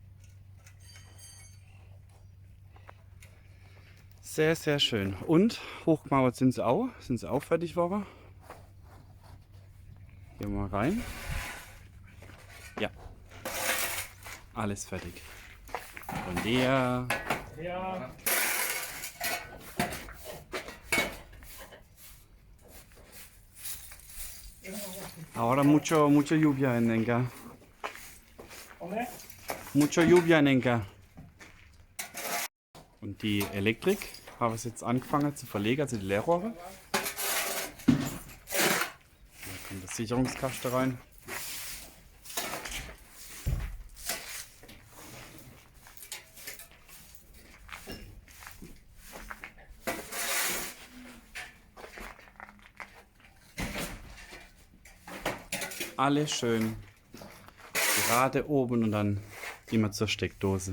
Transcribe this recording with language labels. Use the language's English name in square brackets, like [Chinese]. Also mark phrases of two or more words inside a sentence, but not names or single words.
[German] Sehr, sehr schön. Und hochgemauert sind sie auch fertig geworden. Gehen wir mal rein. Ja, alles fertig. [Spanish] Buen día. [German] Ja. [Spanish] Ahora mucho lluvia en Enga. Hombre. Mucho lluvia en Enga. [German] Und die Elektrik haben wir jetzt angefangen zu verlegen, also die Leerrohre. Da kommt der Sicherungskasten rein. Alles schön gerade oben und dann immer zur Steckdose.